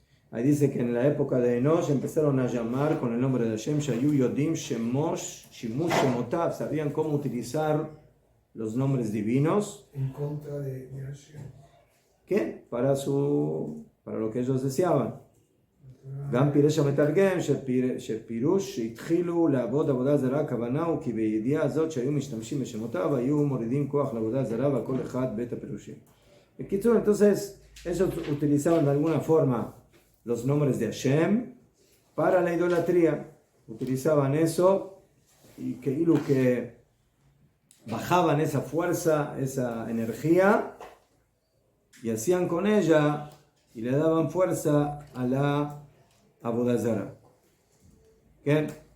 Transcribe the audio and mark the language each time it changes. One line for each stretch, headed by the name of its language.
Spanish: Ahí dice que en la época de Enosh empezaron a llamar con el nombre de Hashem,
Hebrew: Shayu Yodim Shemosh Shimush Shemotav,
Spanish: sabían cómo utilizar los nombres divinos. En contra de Hashem. ¿Qué? Para lo que ellos deseaban.
Hebrew: גם פירש המתרגם שפירוש שהתחילו לעבוד עבודה זרה, הכוונה הוא כי בידיעה הזאת שהיו משתמשים בשמותיו היו מורידים כוח לעבודה זרה והכל אחד בית הפירושים. בקיצור,
Spanish: entonces ellos utilizaban de alguna forma los nombres de Hashem para la idolatría. Utilizaban eso y que bajaban esa fuerza, esa energía y hacían con ella y le daban fuerza a la Avodah Zarah. ¿Qué?